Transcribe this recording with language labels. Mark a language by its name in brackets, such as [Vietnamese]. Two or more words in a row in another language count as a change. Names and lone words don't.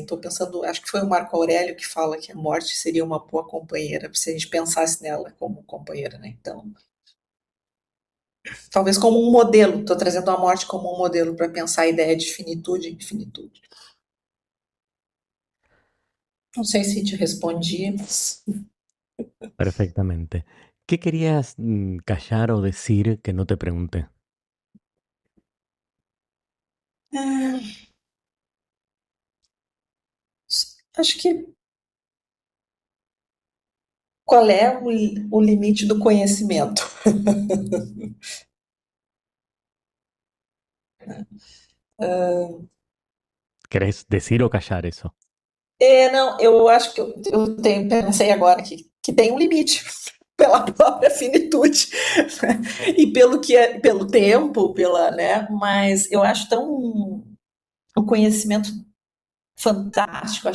[Portuguese] Estou pensando, acho que foi o Marco Aurélio que fala que a morte seria uma boa companheira, se a gente pensasse nela como companheira, né? Então, talvez como um modelo. Estou trazendo a morte como um modelo para pensar a ideia de finitude e infinitude. Não sei se te respondi. [Spanish] Perfectamente. ¿Qué querías callar o decir que no te pregunté? [Portuguese] Acho que qual é o limite do conhecimento? [Spanish] ¿Querés decir o callar eso? [Portuguese] Não, eu acho que pensei agora que tem um limite pela própria finitude e pelo que é, pelo tempo, pela, né? Mas eu acho tão um conhecimento fantástico.